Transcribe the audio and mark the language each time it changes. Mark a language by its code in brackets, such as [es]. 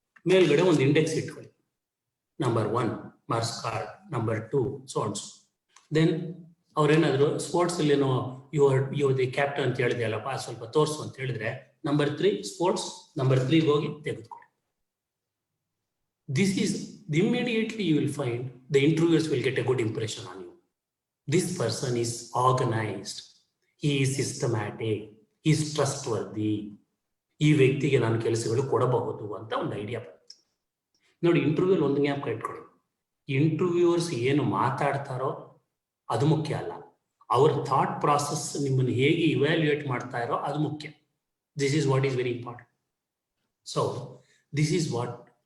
[kn] ಮೇಲ್ಗಡೆ ಒಂದು ಇಂಡೆಕ್ಸ್ ಇಟ್ಕೊಳ್ಳಿ, number 1 marks card, number 2 so on so. Then ಅವ್ರೇನಾದ್ರು sports ಅಲ್ಲಿ ಏನೋ [en] you're the captain [kn] ಅಂತ ಹೇಳಿದೆ ಅಲ್ಲಪ್ಪ, ಸ್ವಲ್ಪ ತೋರ್ಸು ಅಂತ ಹೇಳಿದ್ರೆ ನಂಬರ್ 3 ಸ್ಪೋರ್ಟ್ಸ್, ನಂಬರ್ 3 ಹೋಗಿ ತೆಗೆದುಕೊಳ್ಳಿ. [en] This is immediately you will find the interviewers will get a good impression on you. This person is organized, he is systematic, he is trustworthy. [kn] ಈ ವ್ಯಕ್ತಿಗೆ ನಾನು ಕೆಲಸಗಳು ಕೊಡಬಹುದು ಅಂತ ಒಂದು ಐಡಿಯಾ ಬರುತ್ತೆ. ನೋಡಿ, ಇಂಟರ್ವ್ಯೂಲ್ ಒಂದು ಜ್ಞಾಪಕ ಇಟ್ಕೊಳ್ಳಿ, ಇಂಟರ್ವ್ಯೂವರ್ಸ್ ಏನು ಮಾತಾಡ್ತಾರೋ ಅದು ಮುಖ್ಯ ಅಲ್ಲ, ಅವ್ರ ಥಾಟ್ ಪ್ರಾಸೆಸ್ ನಿಮ್ಮನ್ನು ಹೇಗೆ ಇವ್ಯಾಲ್ಯೂಯೇಟ್ ಮಾಡ್ತಾ ಇರೋ ಅದು ಮುಖ್ಯ. [en] This is what is very important. So this is what.